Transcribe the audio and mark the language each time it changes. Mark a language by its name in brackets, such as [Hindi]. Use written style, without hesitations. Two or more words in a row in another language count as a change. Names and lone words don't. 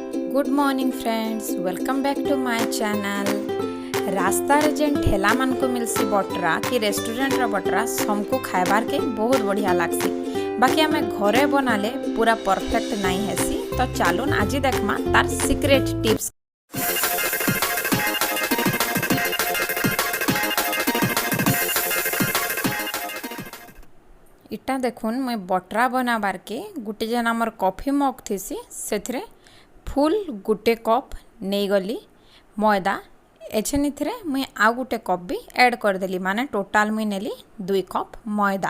[English] Good morning friends, welcome back to my channel. [Rangpuri] रास्ता रे जेन ठेला मान को मिलसी बटरा कि रेस्टोरेंट रा बटरा हमको खाइबार के बहुत बढ़िया लागसी। बाकी हमें घरे बनाले पूरा परफेक्ट नहीं हैसी। तो चलून आज देखमा तार [English] secret tips. [Rangpuri] इटा देखुन मैं बटरा बनाबार के गुटे जेन आमर [English] coffee mug [Rangpuri] थीसी सेथरे फुल गुटे कप नहीं गली मैदा एछन इथरे मुई आउ गुटे कप भी ऐड करदेली, माने टोटाल मुई नेली 2 कप मैदा।